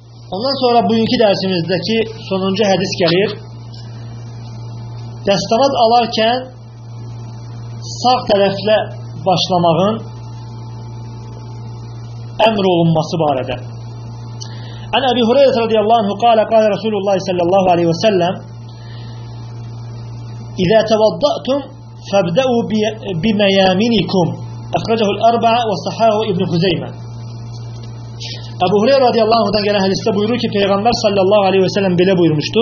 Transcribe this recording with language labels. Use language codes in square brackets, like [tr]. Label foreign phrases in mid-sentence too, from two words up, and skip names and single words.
[az] Ondan sonra bugünkü dərsimizdəki sonuncu hədis gəlir. Dəstəmaz alarkən sağ tərəflə başlamağın əmr olunması barədə. [ar] عن أبي هريرة رضي الله عنه قال رسول الله صلى الله عليه وسلم إذا توضأتم فابدؤوا بميامنكم أخرجه الأربعة وصححه ابن خزيمة. [az] Əbu Hureyra radiyallahu anhudan gələn hədisdə buyurur ki, Peyğəmbər [ar] صلى الله عليه وسلم [az] belə buyurmuşdur.